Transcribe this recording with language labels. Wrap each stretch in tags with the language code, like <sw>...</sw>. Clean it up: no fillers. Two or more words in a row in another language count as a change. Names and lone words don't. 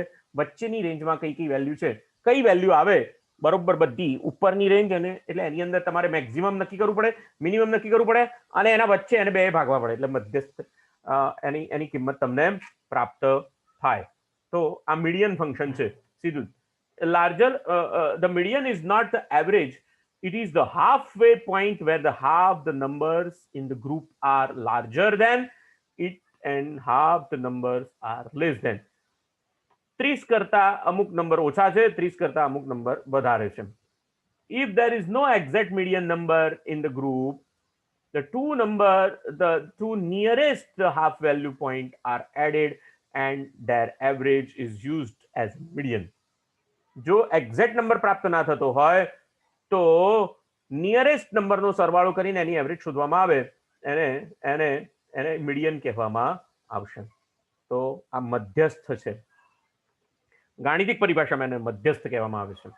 <gu>વચ્ચેની રેન્જમાં કઈ કઈ વેલ્યુ છે, કઈ વેલ્યુ આવે, બરોબર, બધી ઉપરની રેન્જ. અને એટલે એની અંદર તમારે મેક્સિમમ નક્કી કરવું પડે, મિનિમમ નક્કી કરવું પડે અને એના વચ્ચે એને બે ભાગવા પડે. એટલે મધ્યસ્થ એની કિંમત તમને પ્રાપ્ત થાય. તો આ મીડિયન ફંક્શન છે.</gu> <en>સીધું the median is not the average, it is the halfway point where half the numbers in the group are larger than it and half the numbers are less than.</en> <gu>30 કરતા અમુક નંબર ઓછા છે, 30 કરતા અમુક નંબર વધારે છે.</gu> <en>If there is no exact median number in the group, the two nearest half value point are added and their average is used as median.</en> <gu>જો એક્ઝેક્ટ નંબર પ્રાપ્ત ના થતો હોય તો નિયરેસ્ટ નંબરનો સરવાળો કરીને એની એવરેજ શોધવામાં આવે. એને મીડિયન કહેવામાં આવશે. તો આ મધ્યસ્થ છે. ગાણિતિક પરિભાષામાં એને મધ્યસ્થ કહેવામાં આવે છે.</gu>